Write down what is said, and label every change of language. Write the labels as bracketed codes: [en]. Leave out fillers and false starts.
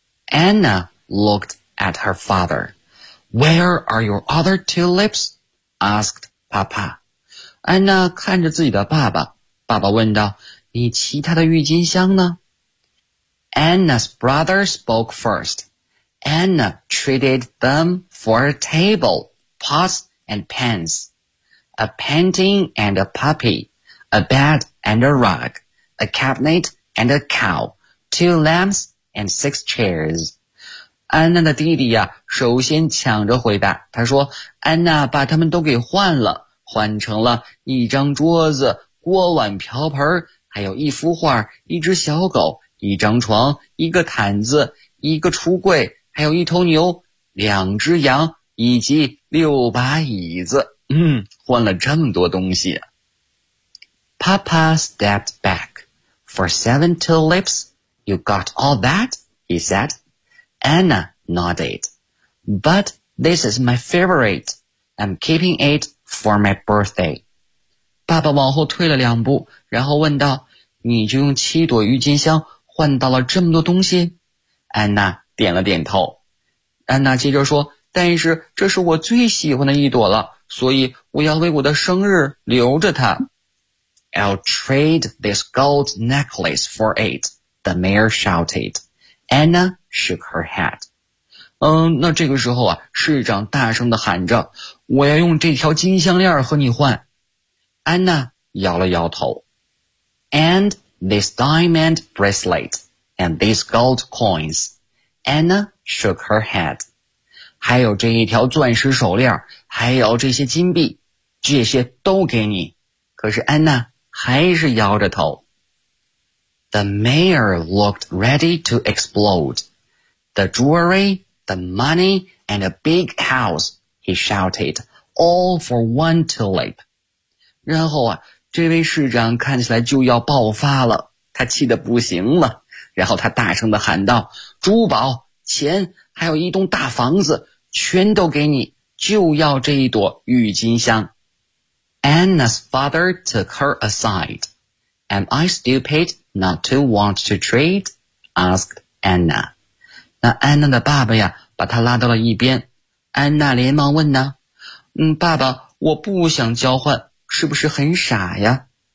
[en] Anna looked at her father. Where are your other tulips? Asked Papa. [zh] 安娜看着自己的爸爸，爸爸问道，你其他的郁金香呢？ [en] Anna's brother spoke first. Anna traded them for a table, pots and pans, a painting and a puppy, a bed and a rug, a cabinet and a cow, two lamps and six chairs. [zh] 安娜的弟弟呀，首先抢着回答，他说安娜把他们都给换了，换成了一张桌子、锅碗瓢盆，还有一幅画、一只小狗、一张床、一个毯子、一个橱柜，还有一头牛、两只羊以及六把椅子。换了这么多东西。 [en] Papa stepped back. For seven tulips, you got all that? He said. Anna nodded. But this is my favorite. I'm keeping it for my birthday. [zh] 爸爸往后退了两步，然后问道，你就用七朵郁金香换到了这么多东西？安娜点了点头。安娜接着说，但是这是我最喜欢的一朵了，所以我要为我的生日留着它。 [en] I'll trade this gold necklace for it, the mayor shouted. Anna shook her head. [zh] 那这个时候啊，市长大声地喊着，我要用这条金项链和你换。安娜摇了摇头。 [en] And this diamond bracelet, and these gold coins. Anna shook her head. [zh] 还有这一条钻石手链，还有这些金币，这些都给你。可是安娜还是摇着头。 [en] The mayor looked ready to explode. The jewelry, the money, and a big house, he shouted, all for one tulip. [zh] 然后啊，这位市长看起来就要爆发了，他气得不行了，然后他大声地喊道，珠宝、钱，还有一栋大房子，全都给你，就要这一朵郁金香。 [en] Anna's father took her aside. Am I stupid not to want to trade? Asked Anna. [zh] 那安娜的爸爸呀，把她拉到了一边。安娜连忙问呢，爸爸，我不想交换，是不是很傻呀？